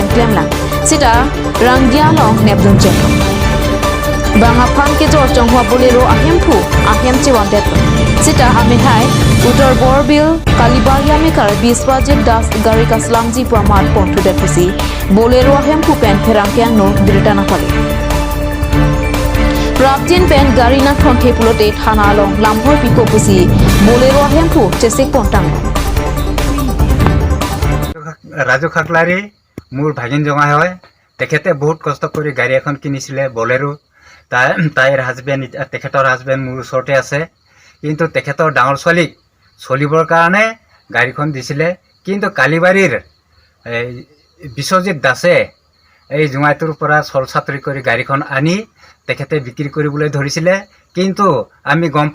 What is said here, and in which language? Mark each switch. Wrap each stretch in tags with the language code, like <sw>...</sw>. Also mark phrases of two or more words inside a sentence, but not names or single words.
<mjw>claim lang sita ranggia long nebdum chen banga phan ke jor chong hua bolero ahem chiwan det sita amehai utor borbil kalibaria mekar Biswajit Das gari kaslamji pamar pontu det pusi bolero ahem pu pen pherang kyang no britana pali Prabjin pen gari na thonke pulote thana long lamhor piko pusi bolero ahem pu chesek pontang</mjw> <as>Raju Khaklari মোৰ ভাগিন জঙা হয় তেখেতে বহুত কষ্ট কৰি গাড়ী এখন কিনিছিলে বলেৰো তাইৰ হাজবেণ্ড তেখেতৰ হাজবেণ্ড মোৰ ওচৰতে আছে কিন্তু তেখেতৰ ডাঙৰ ছোৱালীক চলিবৰ কাৰণে গাড়ীখন দিছিলে কিন্তু কালিবাৰীৰ বিশ্বজিৎ দাসে এই জুঙাইটোৰ পৰা চলচাতৰি কৰি গাড়ীখন আনি তেখেতে বিক্ৰী কৰিবলৈ ধৰিছিলে কিন্তু আমি গম</as>